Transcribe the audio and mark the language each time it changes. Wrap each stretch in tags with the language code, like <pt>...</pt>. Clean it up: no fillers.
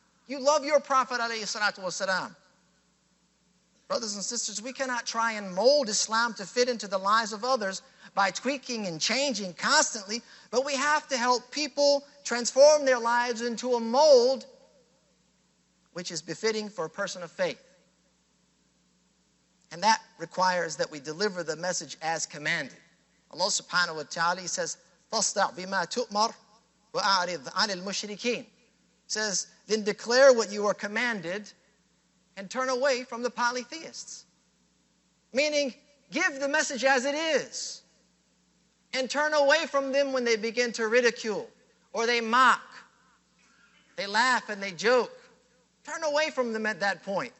<en>You love your Prophet ﷺ. Brothers and sisters, we cannot try and mold Islam to fit into the lives of others by tweaking and changing constantly, but we have to help people transform their lives into a mold which is befitting for a person of faith. And that requires that we deliver the message as commanded.</en> <ar>Allah subhanahu wa ta'ala says, فَاصْدَعْ بِمَا تُؤْمَرْ وَأَعْرِضْ عَنِ الْمُشْرِكِينَ.</ar> <en>Says, then declare what you are commanded and turn away from the polytheists. Meaning, give the message as it is and turn away from them when they begin to ridicule or they mock. They laugh and they joke. Turn away from them at that point.</en>